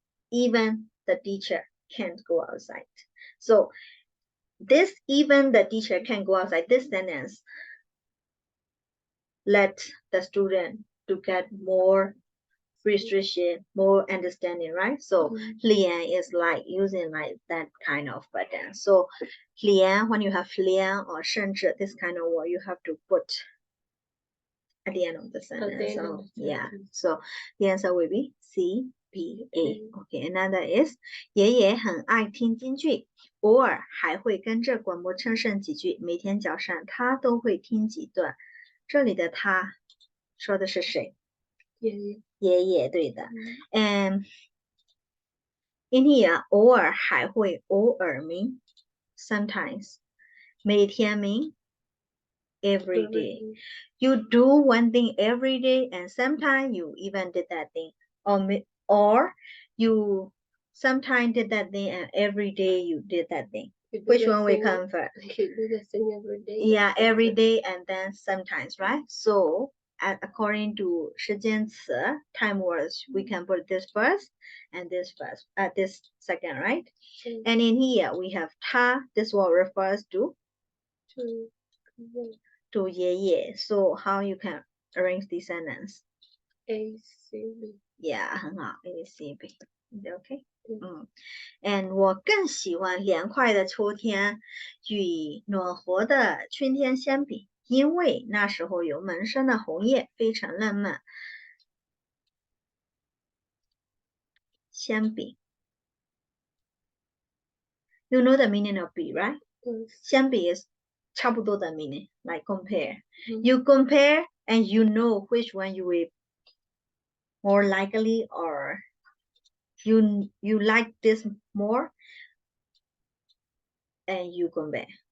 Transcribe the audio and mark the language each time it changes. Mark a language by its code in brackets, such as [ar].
[en] Even the teacher can't go outside. So this even the teacher can go outside, this sentence let the student to get more restriction, more understanding, right? So 连 is like using like that kind of button. So 连 when you have 连 or 甚至 this kind of word, you have to put at the end of the sentence. So yeah, so the answer will be C, B, A. Okay, another is [zh] 爷爷很爱听京剧，偶尔还会跟着广播唱上几句，每天早上他都会听几段。这里的他说的是谁？爷爷。爷爷，对的。嗯 [en] And in here， [zh] 偶尔还会， [en] 偶尔 mean sometimes，每天 mean every day. You do one thing every day, and sometimes you even did that thing, or you sometimes did that thing, and every day you did that thing. Which one will come first? You do the thing every day. Yeah, every day and then sometimes, right? So according to 时间词 time words, we can put this first and this first, this second, right? And in here we have 他, this word refers to爷爷. So how you can arrange these sentences? A C B. Yeah, 很好 A C B. Okay. [zh] And 我更喜欢凉快的秋天，与暖和的春天相比，因为那时候有满山的红叶，非常浪漫。 [en] 相比 ，you know the meaning of 比 right? 相比 is [zh] 差不多的 [en] meaning, like compare. You compare and you know which one you will more likely or you like this more and you compare.